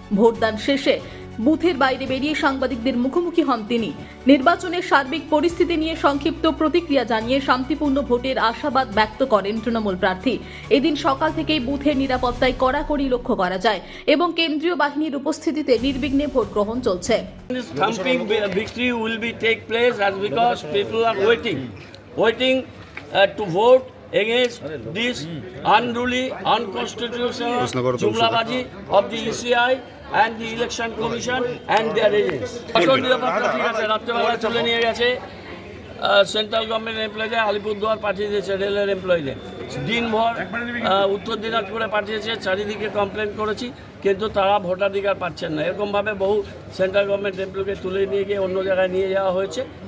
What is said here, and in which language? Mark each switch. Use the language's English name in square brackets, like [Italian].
[Bangla] ভোটদান শেষে বুথের বাইরে বেরিয়ে সাংবাদিকদের মুখোমুখি হন তিনি। নির্বাচনের সার্বিক পরিস্থিতি নিয়ে সংক্ষিপ্ত প্রতিক্রিয়া জানিয়ে শান্তিপূর্ণ ভোটের আশাবাদ ব্যক্ত করেন তৃণমূল প্রার্থী। এদিন সকাল থেকেই বুথের নিরাপত্তায় কড়াকড়ি লক্ষ্য করা যায় এবং কেন্দ্রীয় বাহিনীর উপস্থিতিতে নির্বিঘ্নে ভোট গ্রহণ চলছে। [English] This thumping victory will be take place as because people are waiting to vote against this unruly, unconstitutional jumlabaji of the ECI and the Election Commission and their agents. [Bangla] ঠিক আছে, রাত্রেবেলা চলে নিয়ে গেছে সেন্ট্রাল গভর্নমেন্ট এমপ্লয়ীদের, আলিপুরদুয়ার পাঠিয়ে দিয়েছে রেলের এমপ্লয়ীদের, দিনভর উত্তর দিনাজপুরে পাঠিয়েছে, চারিদিকে কমপ্লেন করেছি কিন্তু তারা ভোটাধিকার পাচ্ছেন না। এরকমভাবে বহু সেন্ট্রাল গভর্নমেন্ট এমপ্লয়ীকে তুলে নিয়ে গিয়ে অন্য জায়গায় নিয়ে যাওয়া হয়েছে।